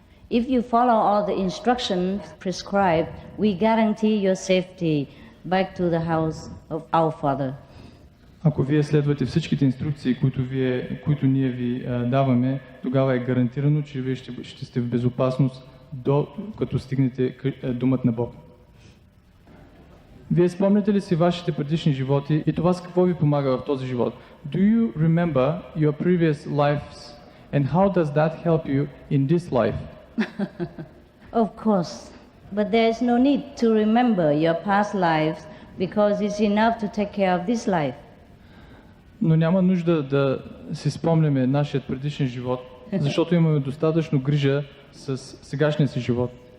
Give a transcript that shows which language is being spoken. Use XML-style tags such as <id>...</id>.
<en>If you follow all the instructions prescribed, we guarantee your safety back to the house of our Father.</en> <bg>Ако вие следвате всичките инструкции, които ние ви даваме, тогава е гарантирано, че вие ще сте в безопасност като стигнете думът на Бог. Вие спомняте ли си вашите предишни животи и това с какво ви помага в този живот?</bg> <en>Do you remember your previous lives and how does that help you in this life? Of course, but there is no need to remember your past lives because it's enough to take care of this life.</en> <bg>Но няма нужда да си спомняме нашия предишен живот, защото имаме достатъчно грижа с сегашния си живот.</bg>